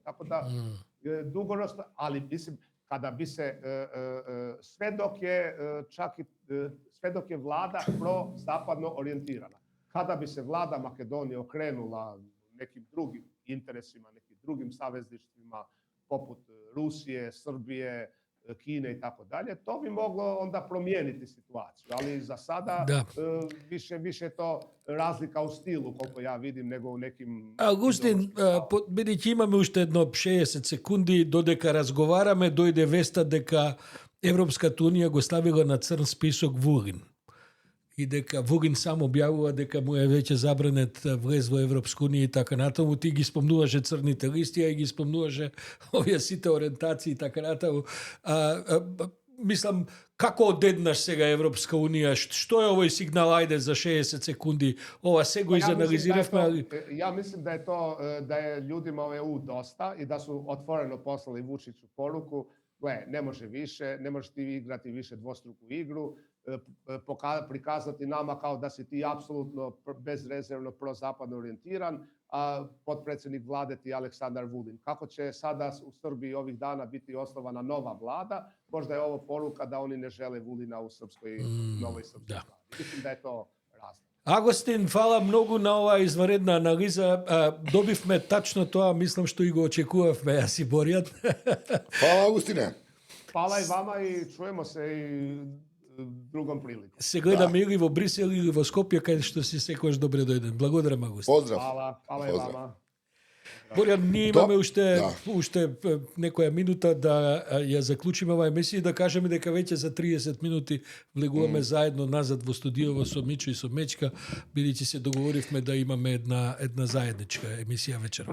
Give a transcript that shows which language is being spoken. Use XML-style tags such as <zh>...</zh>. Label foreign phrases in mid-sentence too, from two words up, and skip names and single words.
<hr>Tako da dugoročno, ali mislim, kada bi se sve dok je vlada pro-zapadno orijentirana, kada bi se vlada Makedonije okrenula nekim drugim interesima, nekim drugim savezništvima poput Rusije, Srbije, Kine i tako dalje, to bi moglo onda promijeniti situaciju. Ali za sada više je to razlika u stilu, koliko ja vidim, nego u nekim...</hr> <mk>Августин, бидејќи имаме уште едно 60 секунди додека разговараме, дојде веста дека Европската унија го ставила на црн список Вугин. И дека Вугин сам објавува дека му е веќе забранет влез во Европска унија и така натаму. Ти ги спомнуваше црните листи, а и ги спомнуваше овие сите ориентации и така натаму. Мислам, како одеднаш сега Европска унија, што е овој сигнал, ајде за 60 секунди, ова се го изанализиравме.</mk> <hr>Ja mislim da je to, da je ljudima u EU dosta i da su otvoreno poslali Vučiću poruku, gle, ne može više, ne možeš ti igrati više dvostruku igru, prikazati nama kao da si ti apsolutno bezrezervno prozapadno orijentiran, a potpredsjednik vlade ti Aleksandar Vulin. Kako će sada u Srbiji ovih dana biti osnovana nova vlada, možda je ovo poruka da oni ne žele Vulina u novoj srpskoj vladi. Mislim da je to razlog.</hr> <mk>Агостин, фала многу на оваа изваредна анализа. Добивме тачно тоа, мислам што и го очекувавме, јас и Боријат. Фала, Агустине.</mk> <hr>Hvala i vama i čujemo se i drugom prilikom.</hr> <mk>Се гледаме или во Брисел или во Скопје, каде што си секојаш добре дојден. Благодарам, Агустин. Поздрав.</mk> <hr>Hvala i Pozdrav. vama.</hr> <mk>Боријан, ние имаме уште Да. некоја минута да ја заклучиме оваа емисија и да кажеме дека веќе за 30 минути влегуваме заедно назад во студиово со Мичо и со Мечка, бидејќи се договоривме да имаме една заедничка емисија вечерва.</mk>